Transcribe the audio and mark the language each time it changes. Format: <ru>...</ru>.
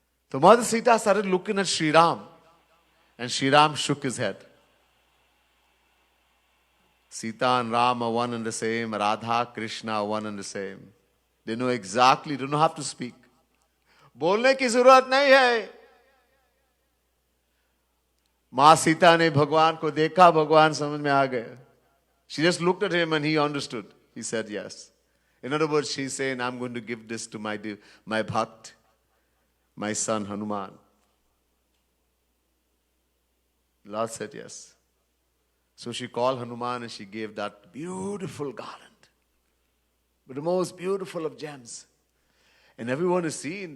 <en>So Mother Sita started looking at Sri Ram, and Sri Ram shook his head. Sita and Ram are one and the same. Radha, Krishna are one and the same. They know exactly, they don't have to speak.</en> <hi>बोलने की जरूरत नहीं है. माँ सीता ने भगवान को देखा, भगवान समझ में आ गए.</hi> <en>She just looked at him and he understood. He said yes. In other words, she's saying, I'm going to give this to my bhakt, my son Hanuman. Lord said yes. So she called Hanuman and she gave that beautiful garland with the most beautiful of gems. And everyone is seeing.</en>